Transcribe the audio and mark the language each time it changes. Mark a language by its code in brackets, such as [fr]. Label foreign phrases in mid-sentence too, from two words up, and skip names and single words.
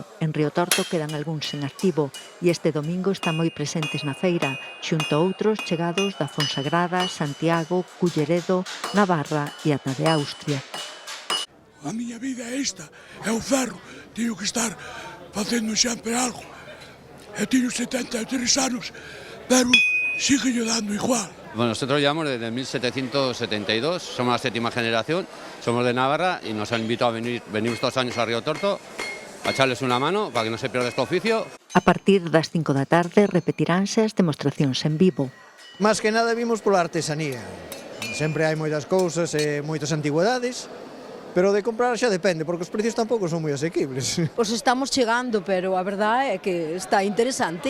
[gl] En Río Torto quedan algúns en activo e este domingo están moi presentes na feira, xunto a outros chegados da Fonsagrada, Santiago, Culleredo, Navarra e ata de Austria. A miña vida é esta, é o ferro, teño que estar facendo sempre algo. Eu teño 73 anos, [es] pero sigue dando igual. Bueno, nosotros llevamos desde 1772, somos la 7ª generación, somos de Navarra y nos han invitado a venimos todos los años a Río Torto a echarles una mano para que no se pierda este oficio. [gl] A partir das 5 da tarde repetiránse as demostracións en vivo. [es] Más que nada [gl] vimos pola artesanía. Sempre hai moitas cousas e moitas antigüedades, pero de comprar xa depende, porque os precios tampouco son moi asequibles. Os estamos chegando, pero a verdade é que está interesante.